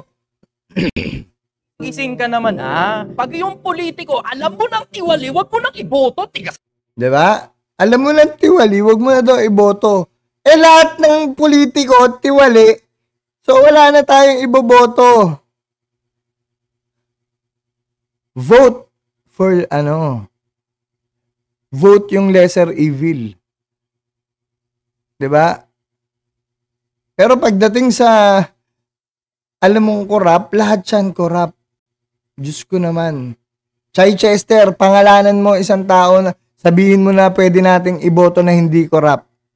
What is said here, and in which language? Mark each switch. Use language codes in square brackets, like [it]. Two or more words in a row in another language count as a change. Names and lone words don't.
[tl] Gising ka naman Pag yung politiko, alam mo nang tiwali, wag mo nang iboto, tigas. Diba? Alam mo nang tiwali, wag mo na daw iboto. Lahat ng politiko, tiwali. So, wala na tayong iboboto. [en] Vote for, vote yung lesser evil. [tl] Diba? Pero pagdating sa, alam mong corrupt, lahat yan corrupt. Diyos ko naman. Chichester, pangalanan mo isang tao na sabihin mo na pwede nating iboto na hindi corrupt.